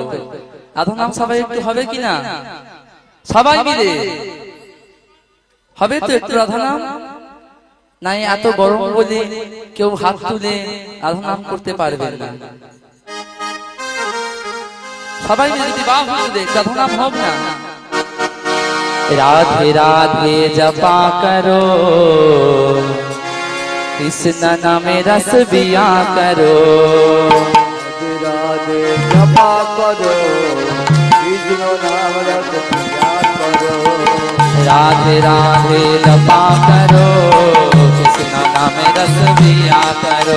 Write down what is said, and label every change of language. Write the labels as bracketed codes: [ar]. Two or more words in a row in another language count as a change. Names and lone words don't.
[bn] রাধা নাম সবাই একটু হবে কিনা? সবাই মিলে হবে তো একটু রাধা নাম? নাই এত গরম বলে কেউ হাত তুলে রাধা নাম করতে পারবে না। সবাই মিলে যদি বাহ তুলে রাধা নাম হোক না। [hi] राधे राधे जपा करो, कृष्ण नाम रस बिया करो। राधे राधे जपा करो, कृष्ण नाम रस पिया करो। राधे राधे जपा करो, कृष्ण नाम रस बिया करो।